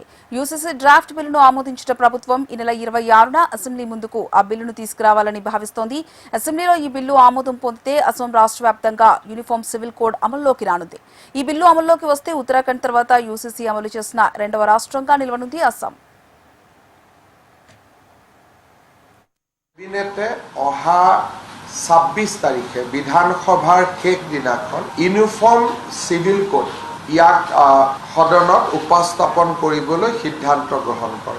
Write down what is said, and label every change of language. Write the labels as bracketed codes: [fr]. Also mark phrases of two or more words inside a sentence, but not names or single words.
[te] యూసీసీ డ్రాఫ్ట్ బిల్లును ఆమోదించిన ప్రభుత్వం ఈ నెల 26న అసెంబ్లీ ముందుకు ఆ బిల్లును తీసుకురావాలని భావిస్తోంది. అసెంబ్లీలో ఈ బిల్లు ఆమోదం పొందితే అసోం రాష్ట్ర వ్యాప్తంగా యూనిఫామ్ సివిల్ కోడ్ అమల్లోకి రానుంది. ఈ బిల్లు అమల్లోకి వస్తే ఉత్తరాఖండ్ తర్వాత యూసీసీ అమలు చేసిన రెండవ రాష్ట్రంగా నిలవనుంది అస్సాం. [as] কেবিনেটে অহা 26 তাৰিখে বিধানসভাৰ শেষ দিনাখন ইউনিফৰ্ম চিভিল কোড ইয়াক সদনত উপস্থাপন কৰিবলৈ সিদ্ধান্ত গ্ৰহণ কৰে।